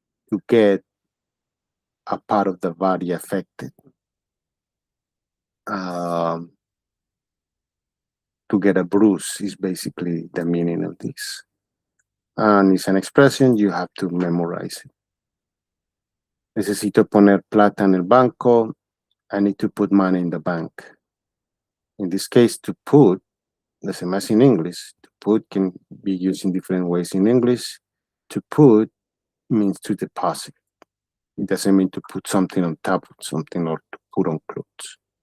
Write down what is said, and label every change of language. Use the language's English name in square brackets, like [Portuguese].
[English] To get a part of the body affected. To get a bruise is basically the meaning of this. And it's an expression, you have to memorize it. [Spanish] Necesito poner plata en el banco. [English] I need to put money in the bank. In this case, to put, the same as in English, to put can be used in different ways in English. To put means to deposit. It doesn't mean to put something on top of something or to put on clothes.